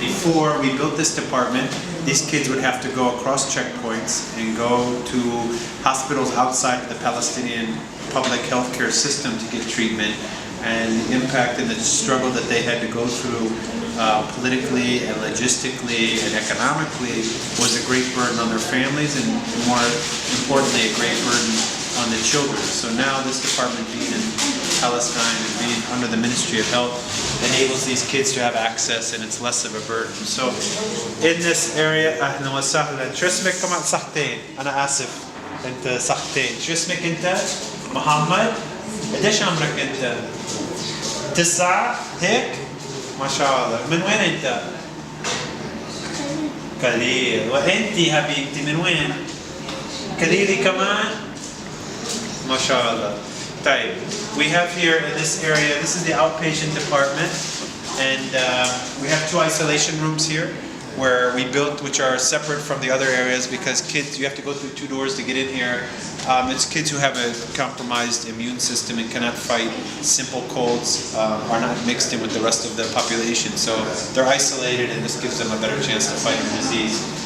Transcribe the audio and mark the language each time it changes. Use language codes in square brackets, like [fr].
[en] Before we built this department, these kids would have to go across checkpoints and go to hospitals outside of the Palestinian public healthcare system to get treatment, and the impact and the struggle that they had to go through politically and logistically and economically was a great burden on their families, and more importantly, a great burden on the children. So now this department being in Palestine and being under the Ministry of Health enables these kids to have access, and it's less of a burden. So in this area, [ar] أهلا وسهلا. شو اسمك كمان صحتين؟ أنا آسف. أنت صحتين. شو اسمك أنت؟ محمد؟ قديش عمرك أنت؟ 9 هيك؟ ما شاء الله. من وين أنت؟ كليل. وأنتي حبيبتي من وين؟ كليلي كمان؟ ما شاء الله. طيب. [en] We have here in this area, this is the outpatient department, and we have 2 isolation rooms here where we built, which are separate from the other areas, because kids, you have to go through 2 doors to get in here. It's kids who have a compromised immune system and cannot fight simple colds, are not mixed in with the rest of the population, so they're isolated, and this gives them a better chance to fight the disease.